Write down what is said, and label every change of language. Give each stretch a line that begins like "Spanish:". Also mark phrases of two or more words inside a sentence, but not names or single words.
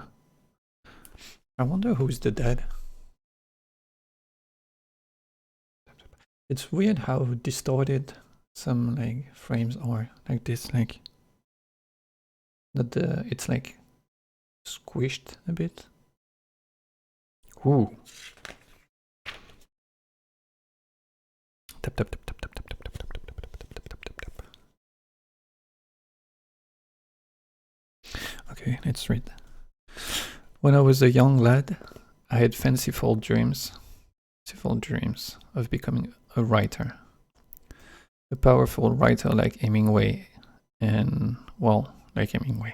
English: I wonder who's the dad. It's weird how distorted some like frames are like this, like that it's like squished a bit. Ooh. Tap tap tap tap tap tap tap tap tap tap tap tap tap tap. Okay, let's read. When I was a young lad, I had fanciful dreams of becoming a writer. A powerful writer like Hemingway like Hemingway.